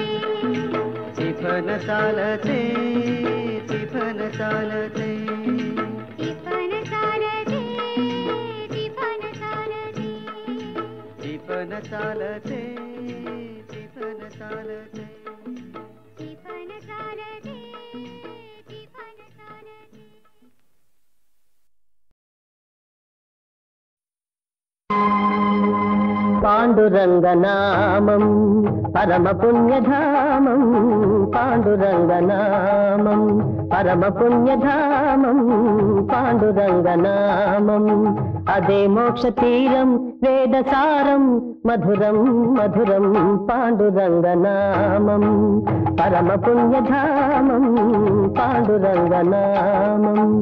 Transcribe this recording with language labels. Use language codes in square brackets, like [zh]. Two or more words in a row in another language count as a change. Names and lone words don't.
[mr] टिपण चालते टिपण चालते टिपण चालते टिपण चालते टिपण चालते टिपण चालते टिपण चालते टिपण चालते [te] పాండురంగనామం పరమ పుణ్యధామం పాండురంగనామం పరమ పుణ్యధామం పాండురంగనామం అదే మోక్ష తీరం వేదసారం మధురం మధురం పాండురంగనామం పరమ పుణ్యధామం పాండురంగనామం